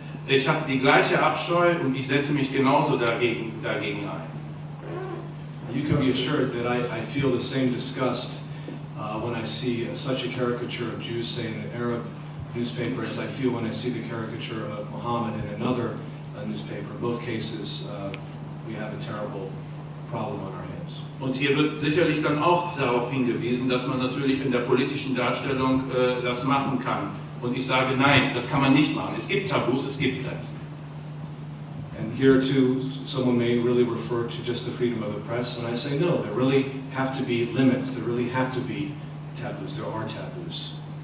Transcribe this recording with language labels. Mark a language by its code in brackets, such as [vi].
[de] Ich habe die gleiche Abscheu und ich setze mich genauso dagegen ein. [en] You can be assured that I feel the same disgust when I see such a caricature of Jews, say in an Arab newspaper, as I feel when I see the caricature of Mohammed in another newspaper. In both cases, we have a terrible problem on our hands. [de] Und hier wird sicherlich dann auch darauf hingewiesen, dass man natürlich in der politischen Darstellung das machen kann. Und ich sage, nein, das kann man nicht machen. Es gibt Tabus, es gibt Grenzen. [en] And here too, someone may really refer to just the freedom of the press, and I say no, there really have to be limits, there really have to be taboos, there are taboos.